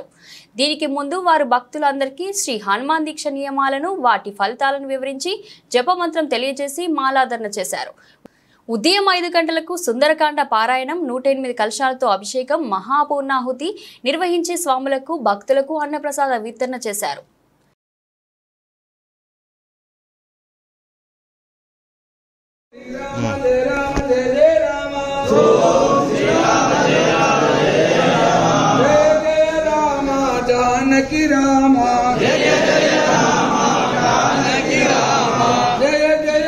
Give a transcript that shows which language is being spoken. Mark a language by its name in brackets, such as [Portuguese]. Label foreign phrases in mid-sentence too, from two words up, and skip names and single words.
[Telugu] దీనికి ముందు వారు భక్తులందరికీ శ్రీ హనుమాన్ దీక్ష నియమాలను వాటి ఫలితాలను వివరించి జపమంత్రం తెలియజేసి మాలాధారణ చేశారు. ఉదయం 5 గంటలకు సుందరకాండ పారాయణం, 108 కలశాలతో అభిషేకం, మహాపూర్ణాహుతి నిర్వహించి స్వాములకు భక్తులకు అన్నప్రసాద వితరణ చేశారు. [Hindi] जानकी रामा जय जय रामा जानकी रामा जय जय